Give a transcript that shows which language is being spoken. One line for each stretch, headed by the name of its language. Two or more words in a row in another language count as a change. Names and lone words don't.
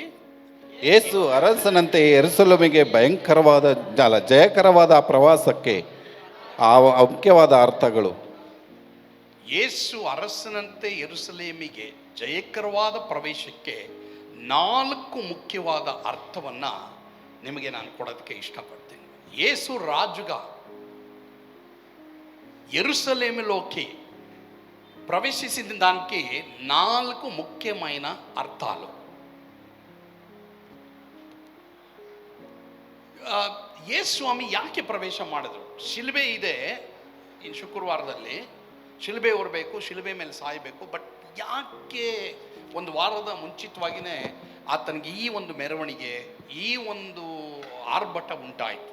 Kannada: ಯೇಸು ಅರಸನಂತೆ ಯೆರೂಸಲೇಮಿಗೆ ಜಯಕರವಾದ ಪ್ರವಾಸಕ್ಕೆ ಮುಖ್ಯವಾದ ಅರ್ಥಗಳು. ಯೇಸು ಅರಸನಂತೆ ಯೆರೂಸಲೇಮಿಗೆ ಜಯಕರವಾದ ಪ್ರವೇಶಕ್ಕೆ 4 ಮುಖ್ಯವಾದ ಅರ್ಥವನ್ನು ನಿಮಗೆ ನಾನು ಕೊಡೋದಕ್ಕೆ ಇಷ್ಟಪಡ್ತೇನೆ.
Telugu: ಯೇಸು రాజుగా యెరూసలేములోకి ప్రవేశించిన దానికి 4 ముఖ్యమైన అర్థాలు.
Kannada: ಯೇಸುಸ್ವಾಮಿ ಯಾಕೆ ಪ್ರವೇಶ ಮಾಡಿದ್ರು? ಶಿಲುಬೆ ಇದೆ, ಇನ್ನು ಶುಕ್ರವಾರದಲ್ಲಿ ಶಿಲುಬೆ ಹೊರಬೇಕು, ಶಿಲುಬೆ ಮೇಲೆ ಸಾಯಬೇಕು. ಬಟ್ ಯಾಕೆ ಒಂದು ವಾರದ ಮುಂಚಿತವಾಗಿಯೇ ಆತನಿಗೆ ಈ ಒಂದು ಮೆರವಣಿಗೆ, ಈ ಒಂದು ಆರ್ಭಟ ಉಂಟಾಯಿತು?